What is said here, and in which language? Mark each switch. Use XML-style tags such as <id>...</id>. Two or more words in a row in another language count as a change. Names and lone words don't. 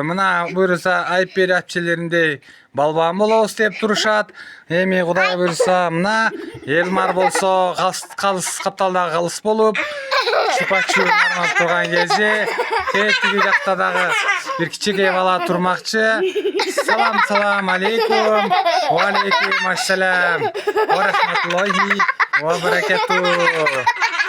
<ky>Мына буюрса Айпери апчелериндей балбан болобуз деп турушат. Эми Кудай буюрса мына Элмар болсо калыс капталдагы калыс болуп чупачу кармап турган кезде тиги жакта дагы бир кичинекей бала турмакчы.</ky> <ar>سلام عليكم. وعليكم السلام. ورحمة الله وبركاته.</ar>